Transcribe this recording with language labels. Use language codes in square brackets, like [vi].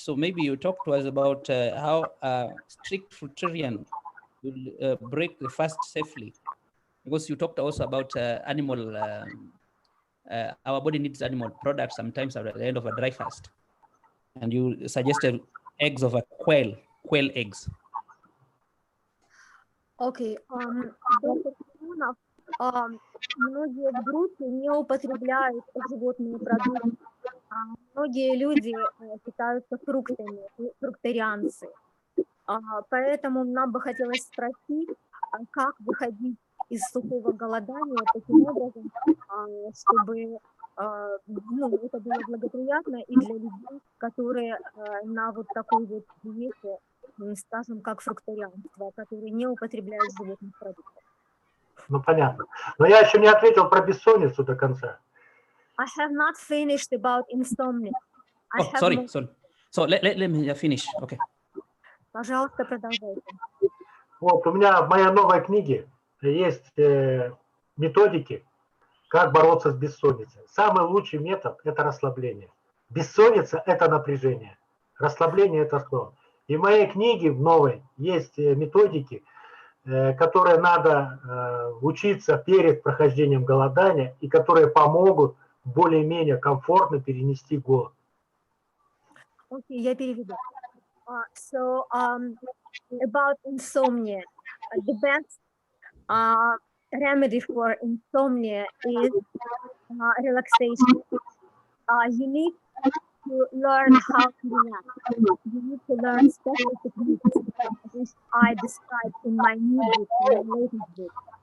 [en] So maybe you talk to us about how a strict fruitarian will break the fast safely, because you talked also about animal. Our body needs animal products sometimes at the end of a dry fast, and you suggested eggs of a quail eggs. [ru] Окей, доктор Filonov, многие в группе не употребляют животные продукты. Многие люди питаются фруктами, фруктарианцы. Поэтому нам бы хотелось спросить, как выходить из сухого голодания таким образом, чтобы это было благоприятно и для людей, которые на вот такой вот диете, скажем, как фруктарианство, которые не употребляют животных продуктов. Ну, понятно. Но я еще не ответил про бессонницу до конца. [en] I have not finished about insomnia. Sorry. So let me finish. Okay. [ru] Пожалуйста, продолжайте. Вот, у меня в моей новой книге есть методики, как бороться с бессонницей. Самый лучший метод – это расслабление. Бессонница – это напряжение. Расслабление – это что? И в моей книге, в новой, есть методики, которые надо учиться перед прохождением голодания и которые помогут более-менее комфортно перенести голод. Окей, я переведу. [en] So, about insomnia, the best remedy for insomnia is relaxation. You need to learn how to relax. You need to learn special techniques, which I described in my new book, my latest book.